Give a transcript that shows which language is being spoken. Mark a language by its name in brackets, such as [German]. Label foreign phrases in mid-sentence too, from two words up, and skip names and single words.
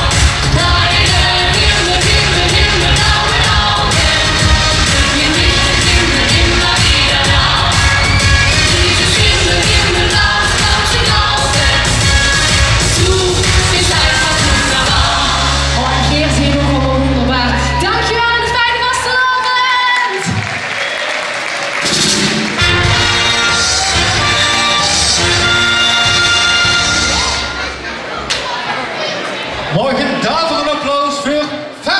[German] Deine himmelblauen Augen bringen mich den Himmel immer wieder nah. Dieses Himmelblau ist kaum zu glauben. Du bist einfach wunderbar. [Dutch] Oh, en hier zie je nog allemaal wonderbaar. Dankjewel en een fijne vastelavond! Morgen daarvoor een applaus voor Fem.